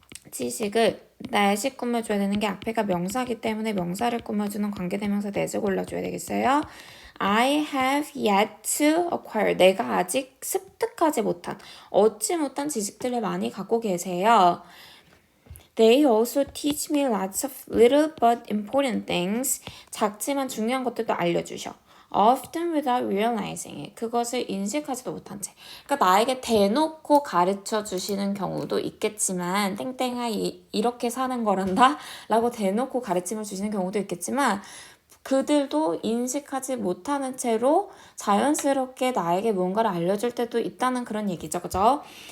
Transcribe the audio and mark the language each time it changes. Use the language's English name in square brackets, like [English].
[Korean] 지식을 날씩 꾸며줘야 되는 게 앞에가 명사기 때문에 명사를 꾸며주는 관계대명사 that을 골라줘야 되겠어요. [English] I have yet to acquire. [Korean] 내가 아직 습득하지 못한, 얻지 못한 지식들을 많이 갖고 계세요. [English] They also teach me lots of little but important things. [Korean] 작지만 중요한 것들도 알려주셔. [English] Often without realizing it. [Korean] 그것을 인식하지도 못한 채. 그러니까 나에게 대놓고 가르쳐 주시는 경우도 있겠지만 땡땡아 이렇게 사는 거란다 라고 대놓고 가르침을 주시는 경우도 있겠지만 그들도 인식하지 못하는 채로 자연스럽게 나에게 뭔가를 알려줄 때도 있다는 그런 얘기죠. 그죠?